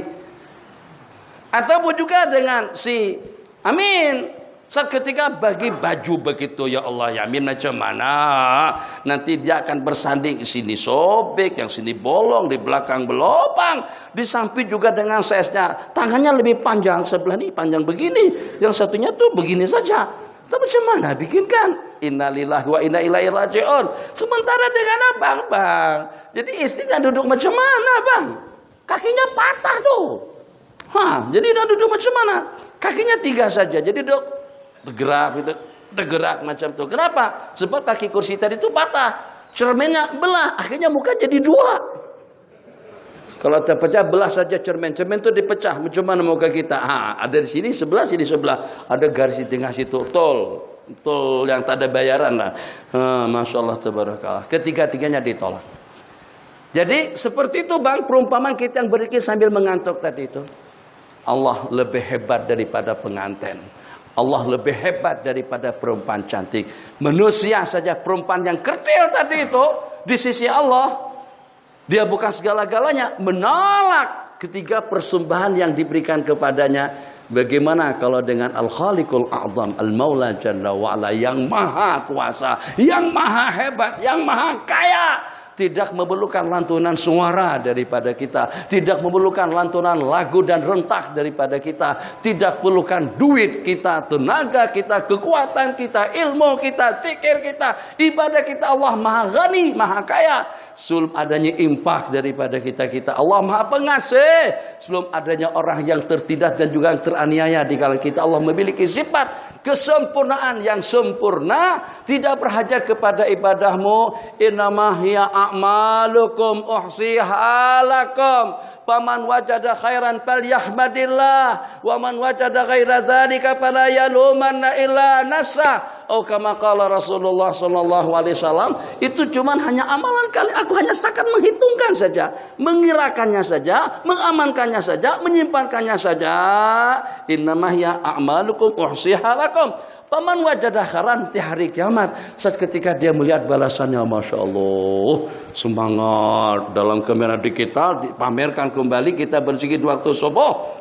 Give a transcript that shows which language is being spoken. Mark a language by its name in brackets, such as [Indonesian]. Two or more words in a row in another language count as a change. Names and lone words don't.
[Malay] Ataupun juga dengan si Amin, saat ketika bagi baju begitu, ya Allah, ya Amin macam mana? Nanti dia akan bersanding, sini sobek, yang sini bolong, di belakang berlobang, di samping juga dengan size-nya. Tangannya lebih panjang, sebelah ini panjang begini, yang satunya tuh begini saja. Tapi macam mana bikinkan? [Arabic] إنا لله وإنا إليه راجعون. [Malay] Sementara dengan abang, Bang. Jadi istrinya duduk macam mana, Bang? Kakinya patah tuh. Jadi dia duduk macam mana? Kakinya 3 saja. Jadi duduk tergerak macam tu. Kenapa? Sebab kaki kursi tadi itu patah, cerminnya belah, akhirnya muka jadi 2. Kalau terpecah belah saja cermin tu dipecah, macam mana muka kita? Ada di sini sebelah, sini sebelah, ada garis di tengah situ, tol yang tak ada bayaran lah. [Arabic] ما شاء الله تبارك الله. [Malay] Ketiga-tiganya ditolak. Jadi seperti itu, Bang, perumpamaan kita yang berzikir sambil mengantuk tadi itu. Allah lebih hebat daripada pengantin. Allah lebih hebat daripada perempuan cantik. Manusia saja, perempuan yang kerdil tadi itu, di sisi Allah, dia bukan segala-galanya, menolak ketiga persembahan yang diberikan kepadanya. Bagaimana kalau dengan [Arabic] الخالق الأعظم المولى جل وعلا, [Malay] yang maha kuasa, yang maha hebat, yang maha kaya. Tidak memerlukan lantunan suara daripada kita, tidak memerlukan lantunan lagu dan rentak daripada kita, tidak perlukan duit kita, tenaga kita, kekuatan kita, ilmu kita, zikir kita, ibadah kita. Allah maha ghani, maha kaya. Sebelum adanya infak daripada kita, Allah maha pengasih. Sebelum adanya orang yang tertindas dan juga yang teraniaya di kalangan kita, Allah memiliki sifat kesempurnaan yang sempurna, tidak berhajat kepada ibadahmu. [Arabic] إنما هي أعمالكم أحصيها لكم. فمن وجد خيرا فليحمد الله ومن وجد غير ذلك فلا يلومن إلا نفسه. Oh كما قال رسول الله صلى الله عليه وسلم, [Malay] itu cuman hanya amalan kali. Aku hanya setakat menghitungkan saja, mengirakannya saja, mengamankannya saja, menyimpankannya saja. [Arabic] إنما هي أعمالكم أحصيها لكم. فمن وجد خيرا [Malay] di hari kiamat, saat ketika dia melihat balasannya, [Arabic] ما شاء الله, [Malay] semangat dalam kamera digital dipamerkan kembali kita berzikir waktu subuh.